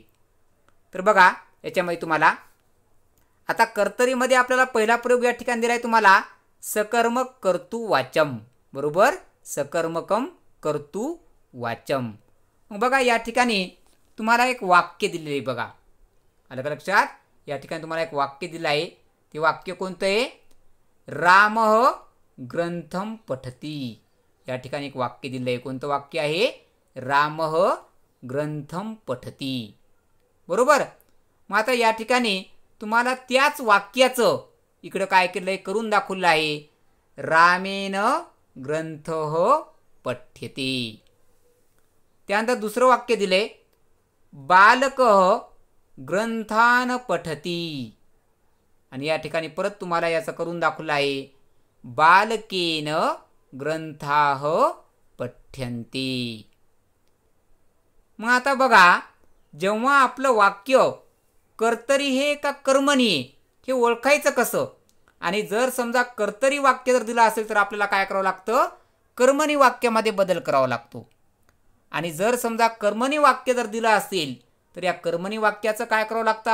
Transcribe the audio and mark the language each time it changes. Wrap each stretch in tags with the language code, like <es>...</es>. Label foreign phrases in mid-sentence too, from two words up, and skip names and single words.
<mr>तर बघा याच्यामध्ये तुम्हाला आता कर्तरीमध्ये आपल्याला पहिला प्रयोग या ठिकाणी दिला आहे तुम्हाला</mr> <sa>सकर्मक कर्तृवाचम,</sa> <mr>बरोबर.</mr> <sa>सकर्मकम कर्तृवाचम.</sa> <mr>मग बघा या ठिकाणी तुम्हाला एक वाक्य दिलेलं आहे बघा. आलं का लक्षात? या ठिकाणी तुम्हाला एक वाक्य दिलं आहे. ते वाक्य कोणतं आहे?</mr> <sa>रामः ग्रंथम पठती.</sa> <mr>या ठिकाणी एक वाक्य दिलं आहे. कोणतं वाक्य आहे?</mr> <sa>रामः ग्रंथम पठती,</sa> <mr>बरोबर. मग आता या ठिकाणी तुम्हाला त्याच वाक्याचं इकडं काय केलं आहे, करून दाखवलं आहे.</mr> <sa>रामेण ग्रंथः पठ्यते.</sa> <mr>त्यानंतर दुसरं वाक्य दिले</mr> <sa>बालकः ग्रंथान पठती</sa> <mr>आणि या ठिकाणी परत तुम्हाला याचं करून दाखवलं आहे</mr> <sa>बालकेन ग्रंथाः पठ्यन्ते.</sa> <mr>मग आता बघा जेव्हा आपलं वाक्य कर्तरी हे का कर्मणी हे ओळखायचं कसं? आणि जर समजा कर्तरी वाक्य जर दिलं असेल तर आपल्याला काय करावं लागतं? कर्मणी वाक्यामध्ये बदल करावा लागतो. आणि जर समजा कर्मणी वाक्य जर दिलं असेल तर या कर्मणी वाक्याचं काय करावं लागतं?</mr>